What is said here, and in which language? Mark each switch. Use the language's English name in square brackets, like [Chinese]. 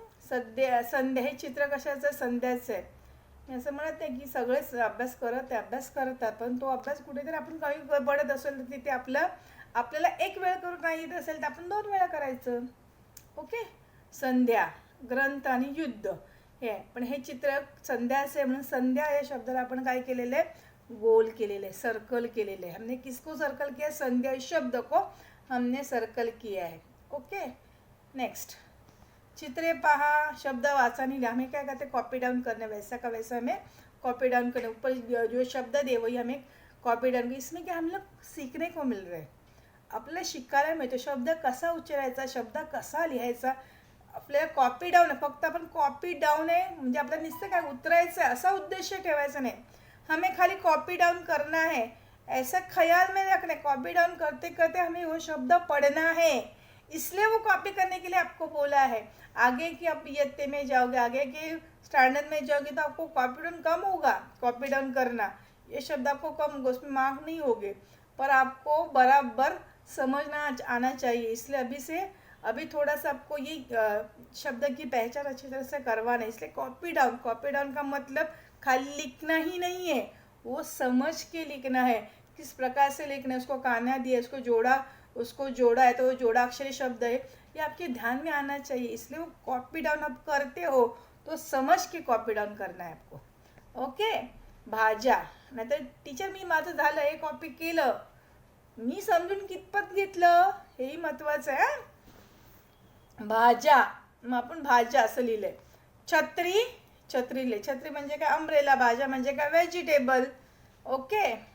[Marathi] संध्या, हे चित्र कशाचं, संध्याचं आहे, मी असं म्हणत नाही की सगळेच अभ्यास करतात, पण तो अभ्यास कुठेतरी आपण काही पडत असेल तर तिथे आपल्याला एक वेळ करून नाही येत असेल तर आपण 2 वेळा करायचं। ओके, संध्या, ग्रंथ आणि युद्ध हे आहे, पण हे चित्र संध्याचं आहे म्हणून संध्या या शब्दाला आपण काय केलेलं आहे, गोल केलेले, सर्कल केलेले। [Hindi] हमने किसको सर्कल किया, संध्या इस शब्द को हमने सर्कल किया है। ओके, नेक्स्ट, [Marathi] चित्रे पहा, शब्द वाचानी, [Hindi] हमें क्या कहते हैं, कॉपी डाउन करना, वैसा का वैसा हमें कॉपी डाउन करना, ऊपर जो शब्द दे वही हमें कॉपी डाउन, इसमें क्या हम लोग सीखने को मिल रहा है। [Marathi] आपल्याला शिकायला मिळतो शब्द कसा उच्चारायचा, शब्द कसा लिहायचा. आपल्याला कॉपी डाऊन आहे, फक्त आपण कॉपी डाऊन आहे म्हणजे आपल्याला नुसतं काय उतरायचं आहे असा उद्देश ठेवायचा नाही. [Hindi] हमें खाली कॉपी डाउन करना है, ऐसा ख्याल में रखना है. कॉपी डाउन करते करते हमें वो शब्द पढ़ना है, इसलिए वो कॉपी करने के लिए आपको बोला है. आगे की आप इयत्ते में जाओगे, आगे के स्टैंडर्ड में जाओगे तो आपको कॉपी डाउन कम होगा. कॉपी डाउन करना ये शब्द आपको कम होगा, उसमें मार्क नहीं होगे, पर आपको बराबर समझना आना चाहिए. इसलिए अभी थोड़ा सा आपको ये शब्द की पहचान अच्छी तरह से करवाना है. इसलिए कॉपी डाउन का मतलब खाली लिखना ही नहीं है, वो समझ के लिखना है. किस प्रकार से लिखना है, उसको कान्हा दिया, उसको जोड़ा है तो वो जोड़ाक्षरी शब्द है, ये आपके ध्यान में आना चाहिए. इसलिए वो कॉपी डाउन आप करते हो तो समझ के कॉपी डाउन करना है आपको. [English] Okay. [Marathi] भाज्या, नाहीतर टीचर मी माझं झालं हे कॉपी केलं, मी समजून कितपत घेतलं हेही महत्त्वाचं आहे. भाज्या, मग आपण भाज्या असं लिहिलंय. छत्री लिहिले. छत्री म्हणजे काय अम्ब्रेला, भाज्या म्हणजे काय व्हेजिटेबल. ओके.